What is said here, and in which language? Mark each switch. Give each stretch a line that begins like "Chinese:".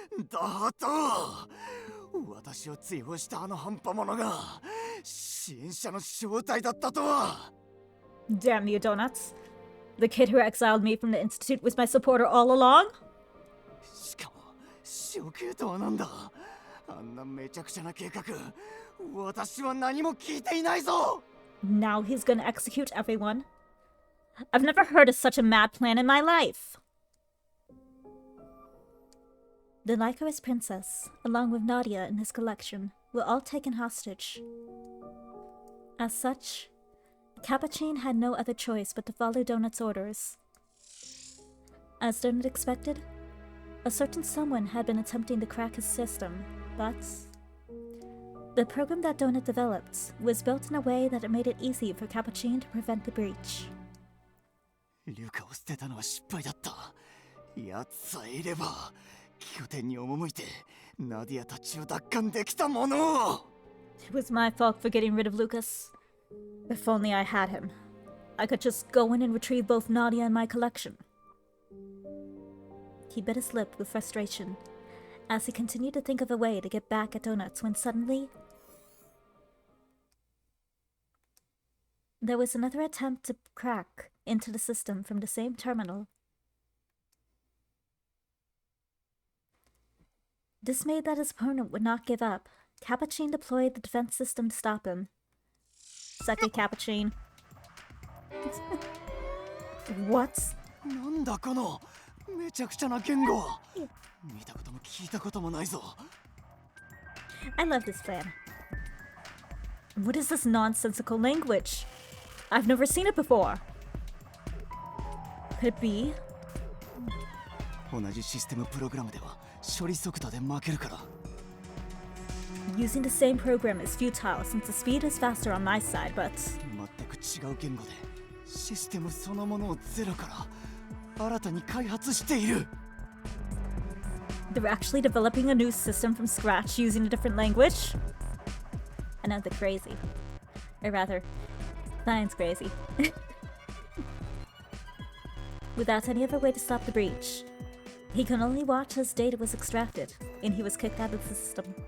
Japanese: だと私を追放したあの半端者が支援者の正体だったとは。
English: Damn you, Donuts. The kid who exiled me from the Institute was my supporter all along?
Japanese: しかも処刑とはなんだ。あんなめちゃくちゃな計画、私は何も聞いていないぞ。
English: Now he's gonna execute everyone. I've never heard of such a mad plan in my life. The Lycoris princess, along with Nadia and his collection, were all taken hostage. As such, Capuchin had no other choice but to follow Donut's orders. As Donut expected, a certain someone had been attempting to crack his system, but The program that Donut developed was built in a way that it made it easy for Capuchin to prevent the breach.
Japanese: リュカを捨てたのは失敗だった。奴さえいれば拠点に赴いてナディアたちを奪還できたものを。
English: It was my fault for getting rid of Lucas. If only I had him. I could just go in and retrieve both Nadia and my collection. He bit his lip with frustration as he continued to think of a way to get back at Donuts when suddenly there was another attempt to crack into the system from the same terminal. Dismayed that his opponent would not give up, Capuchin deployed the defense system to stop him. Suck it, Capuchin. What?
Japanese: なんだこのめちゃくちゃな言語。見たことも聞いたこともないぞ。
English: I love this plan. What is this nonsensical language? I've never seen it before. Could it be?
Japanese: 同じシステムプログラムでは処理速度で負けるから。
English: Using the same program is futile since the speed is faster on my side, but
Japanese: 全く違う言語でシステムそのものをゼロから新たに開発している。
English: they're actually developing a new system from scratch using a different language? I know they're crazy. Or rather, Lion's crazy. Without any other way to stop the breach, he could only watch as data was extracted, and he was kicked out of the system.